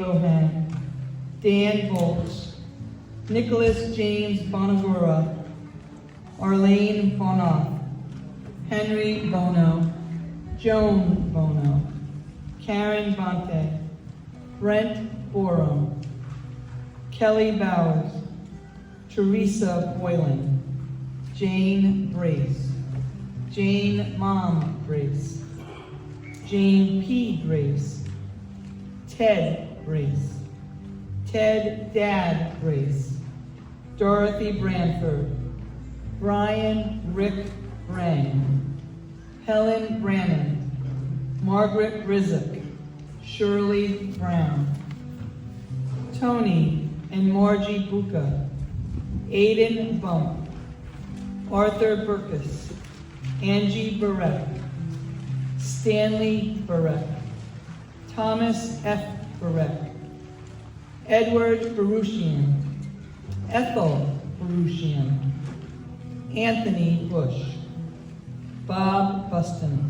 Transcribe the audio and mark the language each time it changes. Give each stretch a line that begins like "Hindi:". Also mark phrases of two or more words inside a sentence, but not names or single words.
English: Bohan, Dan Volz, Nicholas James Bonagura, Arlene Bonoff, Henry Bono, Joan Bono, Karen Bonte, Brent Borum, Kelly Bowers, Teresa Boylan, Jane Brace, Jane Mom Brace, Jane P. Brace, Ted Brace, Ted Dad Brace, Dorothy Branford, Brian Rick Brang, Helen Brannon, Margaret Rizek, Shirley Brown, Tony and Margie Buca, Aiden Bump, Arthur Burkus, Angie Barrett, Stanley Barrett, Thomas F. Barrett, Edward Barushian, Ethel Barushian, Anthony Bush, Bob Buston,